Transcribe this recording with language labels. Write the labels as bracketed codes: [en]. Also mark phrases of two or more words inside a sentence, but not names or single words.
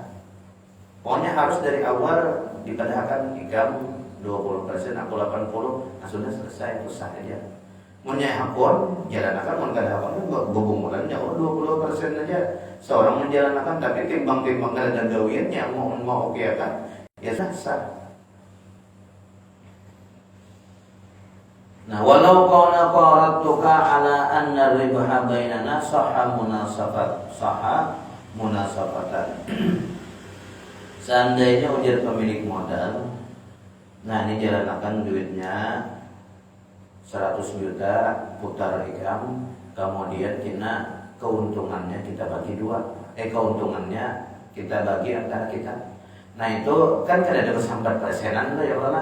[bjn] Pokoknya harus dari awal dipadahkan ikam 20%, aku 80%, nah sudah selesai, itu sah aja. Punya akun, jalankan, mau kada akun, gabungannya 20% aja. Seorang menjalankan, tapi timbang-timbang ada gawiannya, mau oke kan, ya sah. Nah, [ar] ولو قال قارضتك على أن ربحها بيننا صح مناصفة. [bjn] Seandainya ujar pemilik modal, nah ini jalankan duitnya 100 juta putar ikam, kemudian keuntungannya kita bagi dua. Keuntungannya kita bagi antara kita. Nah itu kan kada ada kesambat persenan lah ya Allah.